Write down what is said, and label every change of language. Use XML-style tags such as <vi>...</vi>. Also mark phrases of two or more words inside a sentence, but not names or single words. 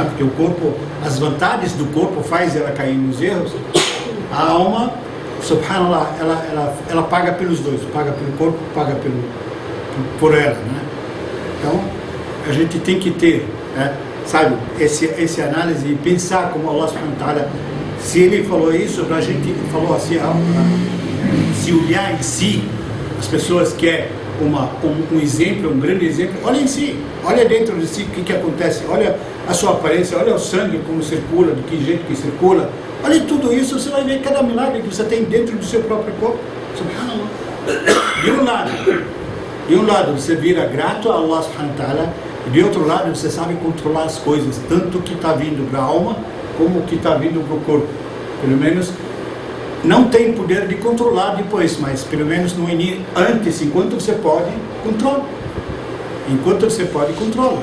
<pt>Porque o corpo, as vantagens do corpo faz ela cair nos erros, a alma, subhanallah, ela paga pelos dois, paga pelo corpo, paga por ela, né? Então, a gente tem que ter, né, sabe, esse análise e pensar como</pt> <ar>الله سبحانه وتعالى,</ar> <pt>se ele falou isso pra gente, falou assim, se olhar em si, as pessoas querem um exemplo, um grande exemplo, olha em si, olha dentro de si o que acontece, olha a sua aparência, olha o sangue como circula, de que jeito que circula, olha tudo isso, você vai ver cada milagre que você tem dentro do seu próprio corpo, subhanallah. De um lado você vira grato a</pt> <ar>الله سبحانه وتعالى,</ar> <pt>e de outro lado você sabe controlar as coisas, tanto que está vindo para a alma, como que está vindo para o corpo, pelo menos. Não tem poder de controlar depois, mas pelo menos no início, antes, enquanto você pode, controla. Enquanto você pode, controla.</pt>